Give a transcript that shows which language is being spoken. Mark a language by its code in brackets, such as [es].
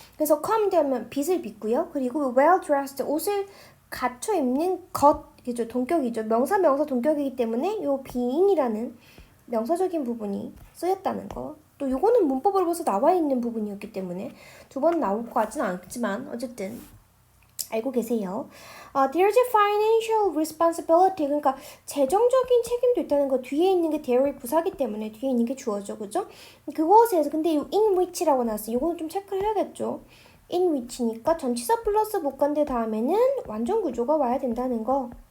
[ko] 그래서 combed 하면 빗을 빗고요. 그리고 [en] well dressed [ko] 옷을 갖춰 입는 것이죠. 동격이죠. 명사 동격이기 때문에 요 being이라는 명사적인 부분이 쓰였다는 거. 또 요거는 문법으로 벌써 나와 있는 부분이었기 때문에 두 번 나올 것 같지는 않지만 어쨌든 알고 계세요. [en] There's a financial responsibility. [ko] 그러니까 재정적인 책임도 있다는 거. 뒤에 있는 게 there의 부사기 때문에 뒤에 있는 게 주어죠. 그죠? 그것에서 근데 [en] in which [ko] 라고 나왔어요. 이거는 좀 체크를 해야겠죠. in which니까 전치사 플러스 목관대 다음에는 완전 구조가 와야 된다는 거.